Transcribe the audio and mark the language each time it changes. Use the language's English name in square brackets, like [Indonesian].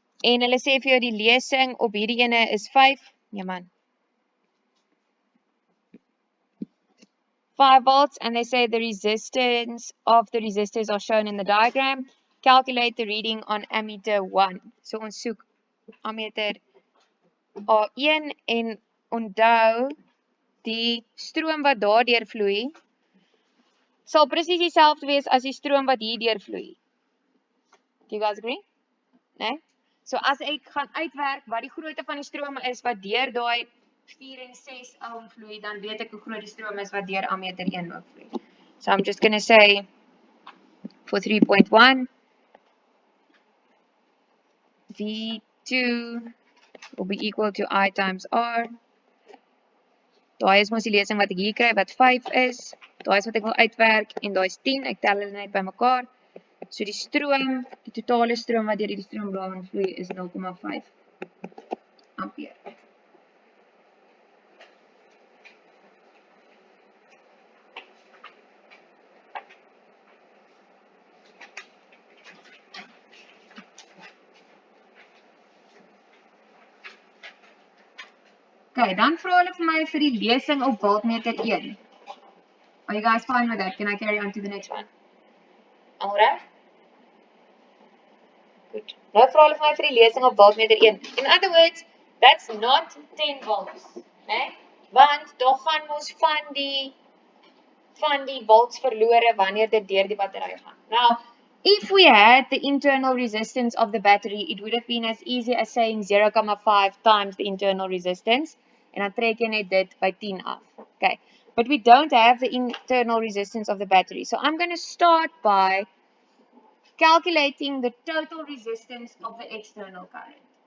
[Afrikaans] En hulle sê vir jou, die lesing op hierdie ene is 5. Ja man. [English] 5 volts, and they say the resistance of the resistors are shown in the diagram. Calculate the reading on ammeter 1. [Afrikaans] So ons soek ammeter A1 en onthou die stroom wat daardeur vloei sal presies dieselfde wees as die stroom wat hier deurvloei. [English] Do you guys agree? [Afrikaans] Nee? So as ek gaan uitwerk wat die grootte van die strome is wat deur daai 4 en 6 ohm vloei, dan weet ek hoe groot die stroom is wat deur ammeter 1 ook vloei. [English] So I'm just going to say for 3.1 V2 will be equal to I times R. [Afrikaans] Daai is mos die lesing wat ek hier kry wat 5 is. Daai is wat ek wil uitwerk en daai is 10. Ek tel hulle net bymekaar. So die stroom, die totale stroom wat deur die stroomdraad vloei is 0,5 ampere. Okay, dan vra hulle vir my vir die lesing op voltmeter 1. [English] Are you guys fine with that? Can I carry on to the next one? Alright? [Afrikaans] Good. Nou vra hulle vir my vir die lesing op voltmeter 1. [English] In other words, that's not 10 volts. [Afrikaans] Nee? Want daar gaan ons van die volts verlore wanneer dit deur die battery gaan. [English] Now, if we had the internal resistance of the battery, it would have been as easy as saying 0,5 times the internal resistance. [Afrikaans] En dan trek jy net dit by 10 af. [English] Okay. But we don't have the internal resistance of the battery. So I'm going to start by calculating the total resistance of the external current.